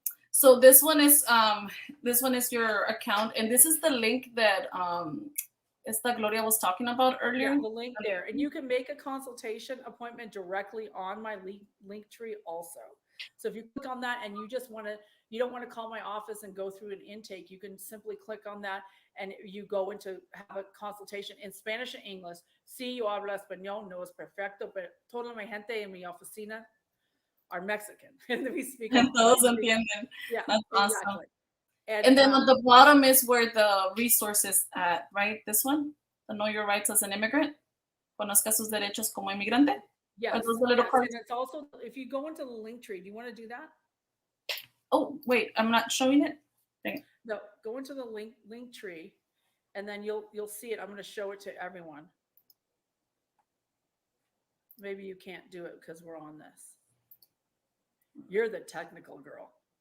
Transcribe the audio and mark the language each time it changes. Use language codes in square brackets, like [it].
[en] So this one is your account, and this is the link that Esta Gloria was talking about earlier. Yeah, the link there, and you can make a consultation appointment directly on my link tree also. So if you click on that and you don't want to call my office and go through an intake, you can simply click on that and you go into have a consultation in Spanish and English. [es] Sí, yo hablo español, no es perfecto, pero toda mi gente en mi oficina [en] are Mexican. And we speak. And [es] todos entienden. [en] Yeah, that's awesome. Exactly. And then at the bottom is where the resources at, right? This one, the Know Your Rights as an Immigrant. [es] Conozca sus derechos como inmigrante. [en] Yes. And it's also, if you go into the link tree, do you want to do that? Oh, wait, I'm not showing it. Okay. No, go into the link tree, and then you'll see it. I'm going to show it to everyone. Maybe you can't do it because we're on this. You're the technical girl.